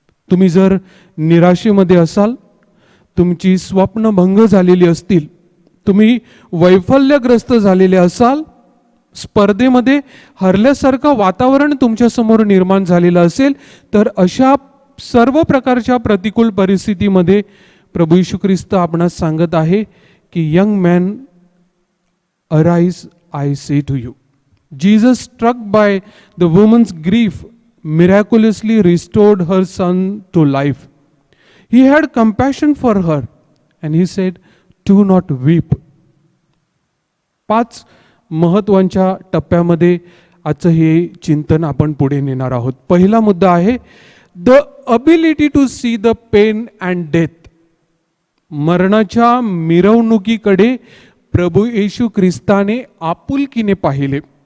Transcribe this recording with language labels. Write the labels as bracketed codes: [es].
[mr] तुम्ही जर निराशेमध्ये असाल, तुमची स्वप्नभंग झालेली असतील, तुम्ही वैफल्यग्रस्त झालेले असाल, स्पर्धेमध्ये हरल्यासारखं वातावरण तुमच्यासमोर निर्माण झालेलं असेल, तर अशा सर्व प्रकारच्या प्रतिकूल परिस्थितीमध्ये प्रभू येशू ख्रिस्त आपणास सांगत आहे की [en] Young man, arise, I say to you. Jesus, struck by the woman's grief, miraculously restored her son to life. He had compassion for her and he said, do not weep. [mr] 5 महत्त्वाच्या टप्प्यामध्ये आजचं हे चिंतन आपण पुढे नेणार आहोत. पहिला मुद्दा आहे [en] The ability to see the pain and death. [mr] मरणाच्या मिरवणुकीकडे प्रभू येशू ख्रिस्ताने आपुलकीने पाहिले.